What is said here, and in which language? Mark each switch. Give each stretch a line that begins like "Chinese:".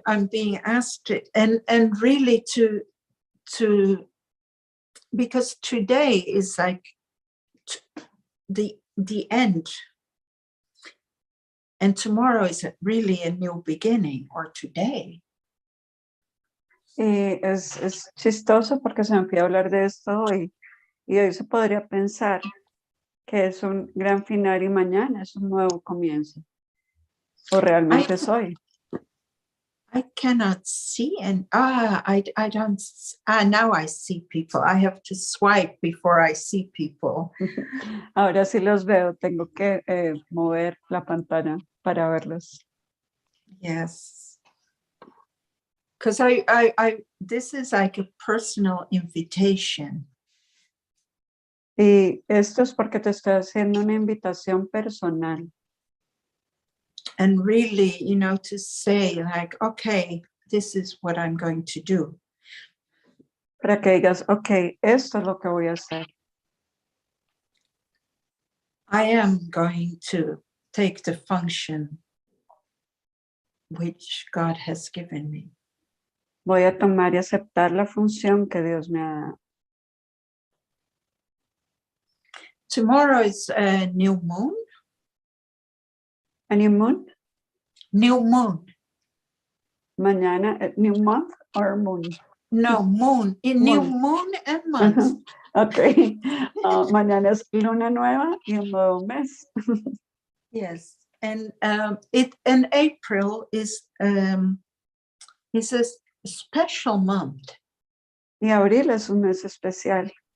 English: being asked it, and really to because today is like the end, and tomorrow is really a new beginning, or today.
Spanish: Y es chistoso porque se me pide hablar de esto hoy. Y hoy se podría pensar que es un gran final y mañana es un nuevo comienzo. O realmente es hoy.
English: I cannot see, and I don't. Now I see people. I have to swipe before I see people.
Spanish: Ahora sí los veo. Tengo que mover la pantalla para verlos.
English: Yes, because I this is like a personal invitation.
Spanish: Y esto es porque te estoy haciendo una invitación personal.
English: And really, to say like, okay, this is what I'm going to do.
Spanish: Para que digas, ok, esto es lo que voy a hacer.
English: I am going to take the function which God has given me.
Spanish: Voy a tomar y aceptar la función que Dios me ha dado.
English: Tomorrow is a new moon. A new moon? New moon.
Spanish: Mañana,
English: new month or moon? No, moon. New moon and month. Ok.
Spanish: Mañana es luna nueva y un nuevo mes.
English: Yes. And April is a special month.
Spanish: Y abril es un mes especial.